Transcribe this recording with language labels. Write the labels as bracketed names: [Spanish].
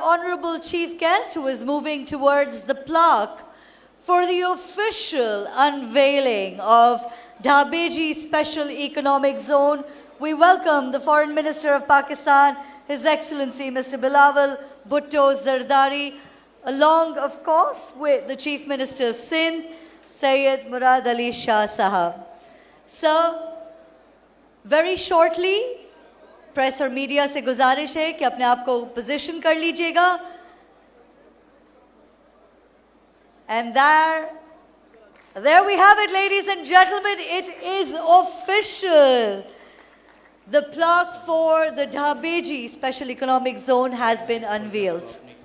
[English] honorable chief guest who is moving towards the plaque for the official unveiling of Dhabeji Special Economic Zone. We welcome the Foreign Minister of Pakistan, His Excellency Mr. Bilawal Bhutto Zardari, along, of course, with the Chief Minister Sindh, Syed Murad Ali Shah Sahab. Sir, very shortly, [Hindi] press और media से गुजारिश है कि अपने आप को position कर लीजिएगा. [English] And there we have it, ladies and gentlemen. It is official. The plaque for the Dhabeji Special Economic Zone has been unveiled.